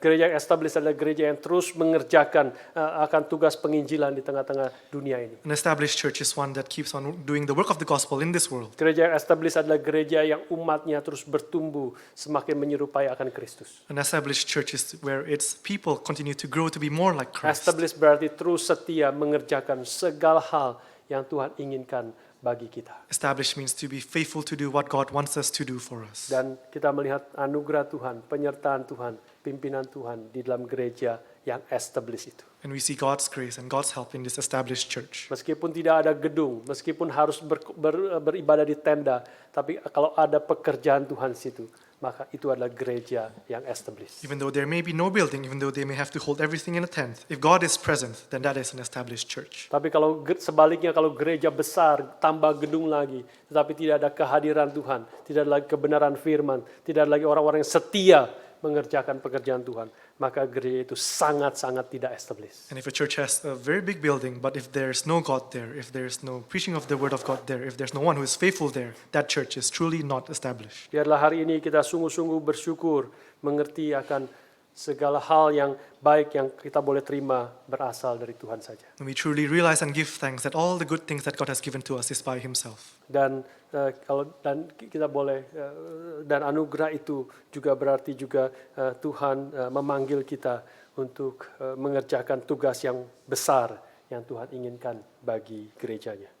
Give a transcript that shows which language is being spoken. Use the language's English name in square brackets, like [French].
[Indonesian] Gereja yang established adalah gereja yang terus mengerjakan akan tugas penginjilan di tengah-tengah dunia ini. [English] An established church is one that keeps on doing the work of the gospel in this world. [Indonesian] Gereja yang established adalah gereja yang umatnya terus bertumbuh semakin menyerupai akan Kristus. [English] An established church is where its people continue to grow to be more like Christ. [Indonesian] Established berarti terus setia mengerjakan segala hal yang Tuhan inginkan bagi kita. [English] Established means to be faithful to do what God wants us to do for us. [Indonesian] Dan kita melihat anugerah Tuhan, penyertaan Tuhan, pimpinan Tuhan di dalam gereja yang establish itu. [English] And we see God's grace and God's help in this established church. [Indonesian] Meskipun tidak ada gedung, meskipun harus beribadah di tenda, tapi kalau ada pekerjaan Tuhan di situ, maka itu adalah gereja yang established. [English] Even though there may be no building, even though they may have to hold everything in a tent, if God is present, then that is an established church. [Indonesian] Tapi kalau sebaliknya, kalau gereja besar, tambah gedung lagi, tetapi tidak ada kehadiran Tuhan, tidak ada lagi kebenaran firman, tidak ada lagi orang-orang yang setia mengerjakan pekerjaan Tuhan, maka gereja itu sangat-sangat tidak established. [English] And if a church has a very big building, but if there's no God there, if there's no preaching of the word of God there, if there's no one who is faithful there, that church is truly not established. [Indonesian] Biarlah hari ini kita sungguh-sungguh bersyukur, mengerti akan segala hal yang baik yang kita boleh terima berasal dari Tuhan saja. [English] And we truly realize and give thanks that all the good things that God has given to us is by Himself. [Indonesian] Dan kita boleh dan anugerah itu juga berarti juga Tuhan memanggil kita untuk mengerjakan tugas yang besar yang Tuhan inginkan bagi gerejanya.